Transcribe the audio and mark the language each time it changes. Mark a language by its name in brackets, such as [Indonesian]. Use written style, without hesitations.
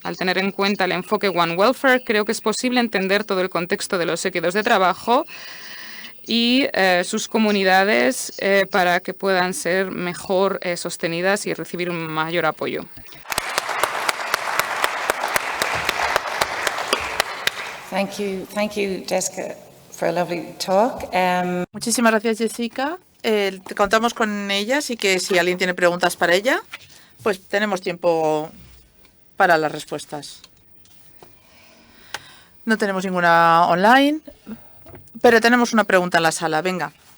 [Spanish] Al tener en cuenta el enfoque One Welfare, creo que es posible entender todo el contexto de los equidós de trabajo y sus comunidades para que puedan ser mejor sostenidas y recibir un mayor apoyo. [English] Thank you, Jessica, for a lovely talk. [Spanish] Muchísimas gracias, Jessica. Contamos con ella, así que si alguien tiene preguntas para ella, pues tenemos tiempo para las respuestas. No tenemos ninguna online, pero tenemos una pregunta en la sala. Venga.